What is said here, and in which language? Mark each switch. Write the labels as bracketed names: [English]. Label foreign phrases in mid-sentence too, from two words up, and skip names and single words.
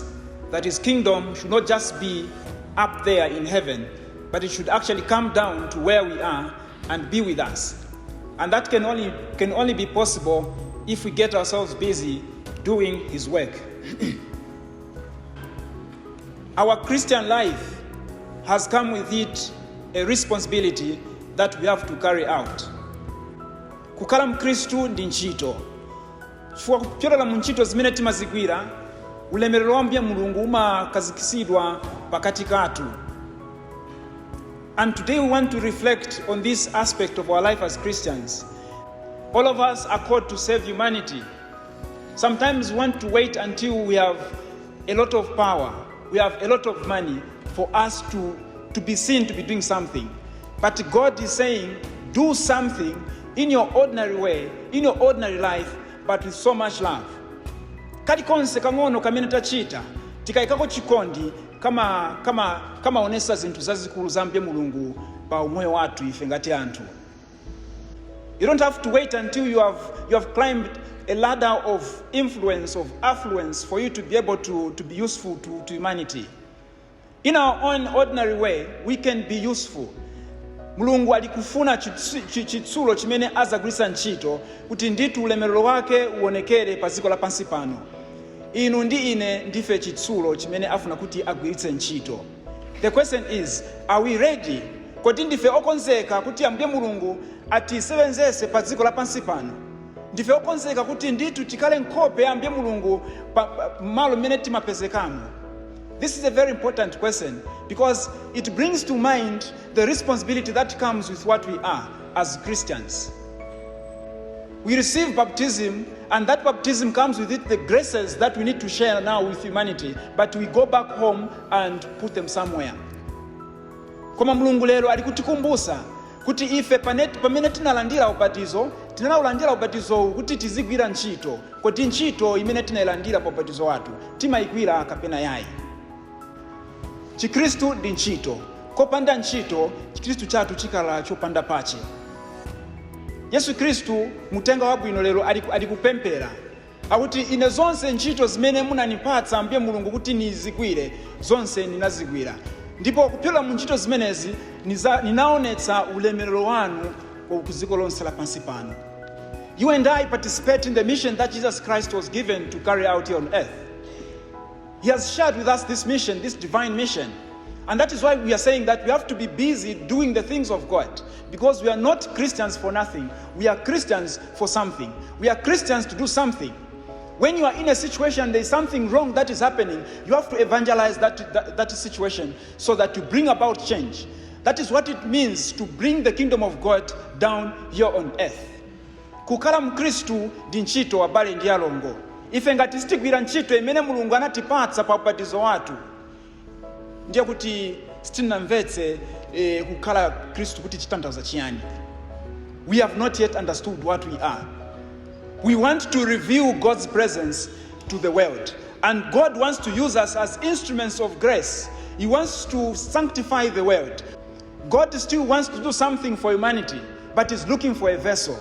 [English] That His kingdom should not just be up there in heaven, but it should actually come down to where we are and be with us. And that can only be possible if we get ourselves busy doing His work. Our Christian life has come with it a responsibility that we have to carry out. [Nyanja] Kukhala mkristu ndi ntchito. Chifukwa kupyolera mu ntchito zimene timazigwira, ulemerero wa Mbuye Mulungu umakazikisidwa pakati kathu. [English] And today we want to reflect on this aspect of our life as Christians. All of us are called to save humanity. Sometimes we want to wait until we have a lot of power, we have a lot of money for us to be seen to be doing something. But God is saying, do something in your ordinary way, in your ordinary life, but with so much love. [Nyanja] Kalikonse kang'ono kamene tachita, tikaikako chikondi kama onesa zinthu zazikulu za Mbuye Mulungu pa umoyo wathu ife ngati anthu. [English] You don't have to wait until you have climbed a ladder of influence, of affluence, for you to be able to be useful to humanity. In our own ordinary way, we can be useful. [Nyanja] Mulungu alikufuna chitsulo chimene azagwirisa ntchito kuti nditu ulemerero wake uonekere pa dziko lapansi pano. Inu ndi ine ndife chitsulo chimene afuna kuti agwiritse ntchito. [English] The question is, are we ready? [Nyanja] Kodi ndife okonzeka kuti Ambuye Mulungu atisevenzese pa dziko lapansi pano? Ndife okonzeka kuti nditu tikale nkhope ya Ambuye Mulungu malo mene timapezekamo? [English] This is a very important question, because it brings to mind the responsibility that comes with what we are as Christians. We receive baptism, and that baptism comes with it the graces that we need to share now with humanity, but we go back home and put them somewhere. [Nyanja] Koma Mulungu lero alikutikumbusa kuti ife pamene tinalandira ubatizo kuti tizigwira ntchito, kuti ntchito imene tinayilandira pa ubatizo wathu timayigwira kapena yayi. Chikristu ndi ntchito. Kopanda ntchito, Chikristu chathu chikhala chopanda pache. Yesu Kristu mutenga wabwino lero alikupempera akuti ine zonse ntchito zimene munanipatsa Ambuye Mulungu kuti nizigwire, zonse ninazigwira. Ndipo kupyola mu ntchito zimenezi ninaonetsa ulemerero wanu ku dziko lonse lapansi pano. [English] You and I participate in the mission that Jesus Christ was given to carry out here on earth. He has shared with us this mission, this divine mission. And that is why we are saying that we have to be busy doing the things of God. Because we are not Christians for nothing. We are Christians for something. We are Christians to do something. When you are in a situation, there is something wrong that is happening, you have to evangelize that situation so that you bring about change. That is what it means to bring the kingdom of God down here on earth. [Nyanja] Kukhala mkristu ndi ntchito abale ndi alongo. Ife ngati sitigwira ntchito imene Mulungu anatipatsa pa ubatizo wathu, ndiye kuti sitinamvetse kukhala Kristu kuti chitanthauza chiyani. [English] We have not yet understood what we are. We want to reveal God's presence to the world. And God wants to use us as instruments of grace. He wants to sanctify the world. God still wants to do something for humanity, but is looking for a vessel.